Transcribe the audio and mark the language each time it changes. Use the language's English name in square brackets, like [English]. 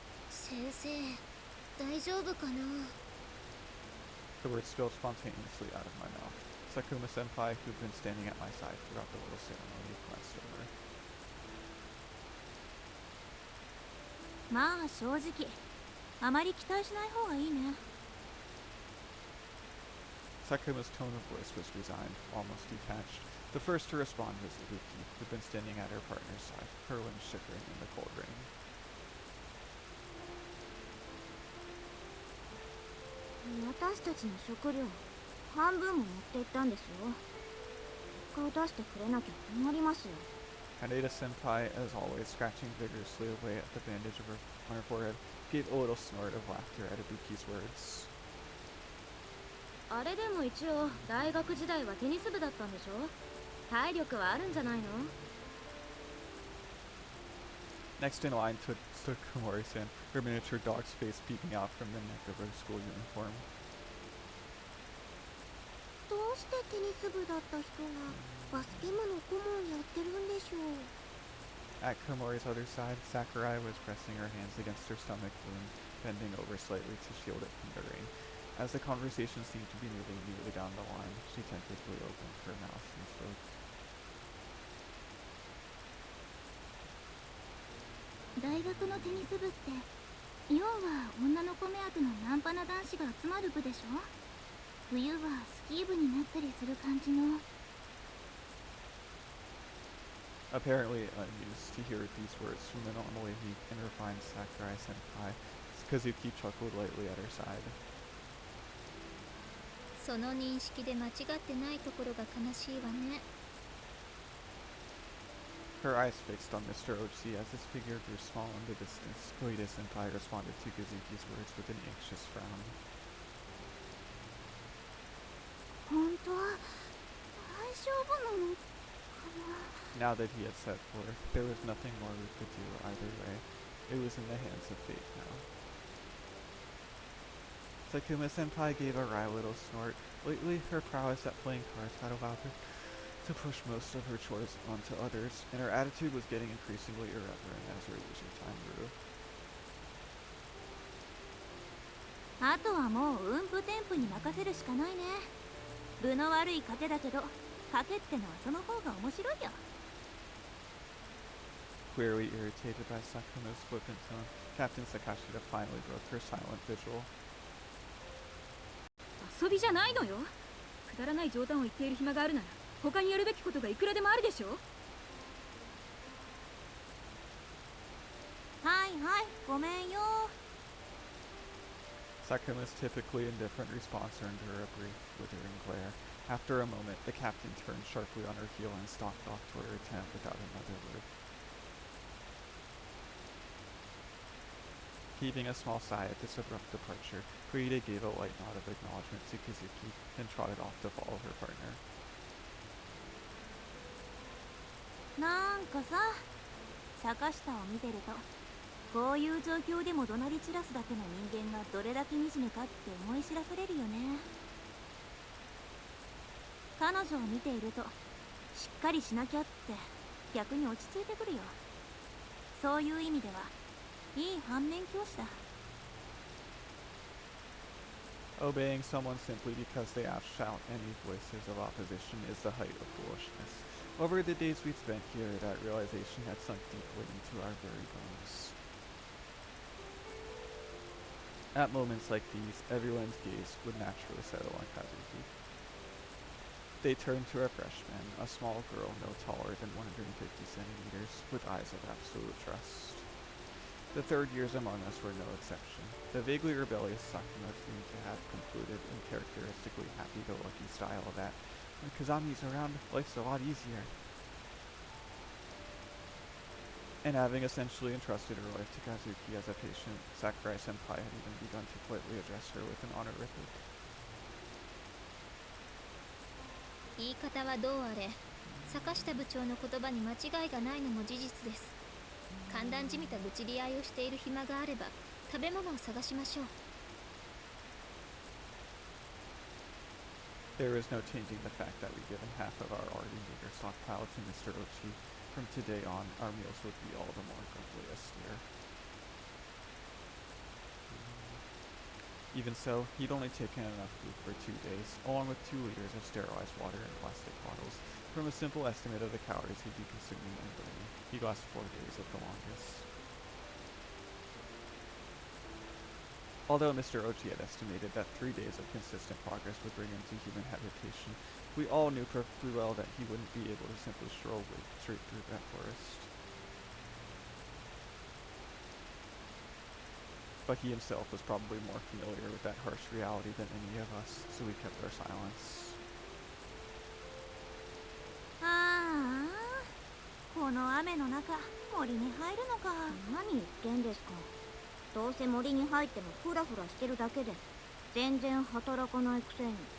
[Japanese] 先生、大丈夫かな? [English] The words spilled spontaneously out of my mouth. Sakuma Senpai, who'd been standing at my side throughout the little ceremony, glanced over. [Japanese] まあ正直、あまり期待しない方がいいね。 [English] Sakuma's tone of voice was resigned, almost detached. The first to respond was Hirooka, who'd been standing at her partner's side, her limbs shivering in the cold rain. [Japanese] 私たちの食料、半分も持って行ったんですよ。顔出してくれなきゃ困りますよ。 [English] Haneda Senpai, as always, scratching vigorously away at the bandage of on her forehead, gave a little snort of laughter at Ibuki's words. [Japanese] あれでも一応大学時代はテニス部だったんでしょ。体力はあるんじゃないの? [English] Next in line stood Komori-san, her miniature dog's face peeping out from the neck of her school uniform. [Japanese] どうしてテニス部だった人がバスケ部の顧問やってるんでしょう? [English] At Komori's other side, Sakurai was pressing her hands against her stomach wound, bending over slightly to shield it from the rain. As the conversation seemed to be moving neatly down the line, she tentatively opened her mouth and spoke. [Japanese] 大学のテニス部って要は女の子目当てのナンパな男子が集まる部でしょ。冬はスキー部になったりする感じの。 [English] Apparently unused to hear these words from the normally meek and refined Sakurai Senpai, Kazuki chuckled lightly at her side. [Japanese] その認識で間違ってないところが悲しいわね。 [English] Her eyes fixed on Mr. Ochi as his figure grew small in the distance. Koide Senpai responded to Kazuki's words with an anxious frown. [Japanese] 本当大丈夫なのかな? [English] Now that he had set forth, there was nothing more we could do either way. It was in the hands of fate now. Sakuma Senpai gave a wry little snort. Lately, her prowess at playing cards had allowed her to push most of her chores onto others, and her attitude was getting increasingly irreverent as her leisure time grew. [Japanese] あとはもう運布天賦に任せるしかないね。分の悪い賭けだけど、賭けってのはその方が面白いよ。 [English] Clearly irritated by Sakuma's flippant tone, Captain Sakashida finally broke her silent vigil. [Japanese] 遊びじゃないのよ。くだらない冗談を言っている暇があるなら、他にやるべきことがいくらでもあるでしょ。はいはい、ごめんよ。 [English] Sakuma's typically indifferent response earned her a brief, withering glare. After a moment, the captain turned sharply on her heel and stalked off toward her tent without another word. Heaving a small sigh at this abrupt departure, Koide gave a light nod of acknowledgement to Kazuki and trotted off to follow her partner. [Japanese] はいはい、ごめんよ。 [English] Sakuma's typically indifferent response earned her a brief, withering glare. After a moment, the captain turned sharply on her heel and stalked off toward her tent without another word. [Japanese] なんかさ、坂下を見てるとこういう状況でも怒鳴り散らすだけの人間がどれだけ惨めかって思い知らされるよね。彼女を見ているとしっかりしなきゃって逆に落ち着いてくるよ。そういう意味ではいい反面教師だ。 [English] Obeying someone simply because they shout any voices of opposition is the height of foolishness. Over the days we'd spent here, that realization had sunk deeply into our very bones. At moments like these, everyone's gaze would naturally settle on Kazuki. They turned to our freshman, a small girl no taller than 150 centimeters, with eyes of absolute trust. The third years among us were no exception. The vaguely rebellious Sakuma seemed to have concluded in characteristically happy-go-lucky style that, when Kazami's around, life's a lot easier. And having essentially entrusted her life to Kazuki as a patient, Sakurai-senpai had even begun to politely address her with an honorific. [Japanese] 言い方はどうあれ、坂下部長の言葉に間違いがないのも事実です。寒暖じみた愚痴り合いをしている暇があれば食べ物を探しましょう。 [English] There is no changing the fact that we've given half of our already meager stockpile to Mr. Ochi. From today on, our meals would be all the more grumpily austere. Even so, he'd only taken enough food for 2 days, along with 2 liters of sterilized water in plastic bottles. From a simple estimate of the calories he'd be consuming and burning, he'd last 4 days at the longest. Although Mr. Ochi had estimated that 3 days of consistent progress would bring him to human habitation, we all knew perfectly well that he wouldn't be able to simply stroll straight through that forest. But he himself was probably more familiar with that harsh reality than any of us, so we kept our silence. [Japanese] ああ、この雨の中森に入るのか。何言ってんですか。どうせ森に入ってもフラフラしてるだけで全然働かないくせに。